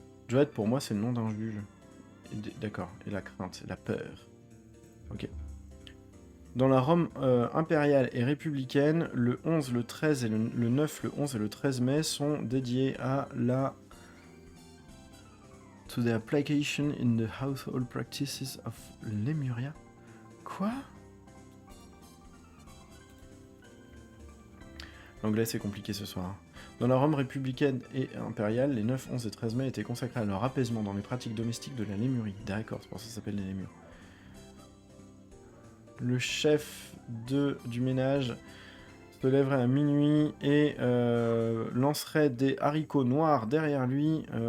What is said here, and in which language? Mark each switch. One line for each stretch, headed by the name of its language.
French: Dread, pour moi, c'est le nom d'un juge. D'accord. Et la crainte, la peur. Ok. Dans la Rome impériale et républicaine, le 11, le 13 et le 9, le 11 et le 13 mai sont dédiés à la...
English: To the application in the household practices of Lemuria.
French: Quoi? L'anglais c'est compliqué ce soir. Dans la Rome républicaine et impériale, les 9, 11 et 13 mai étaient consacrés à leur apaisement dans les pratiques domestiques de la Lémurie. D'accord, c'est pour ça que ça s'appelle les Lémures. Le chef du ménage se lèverait à minuit et lancerait des haricots noirs derrière lui...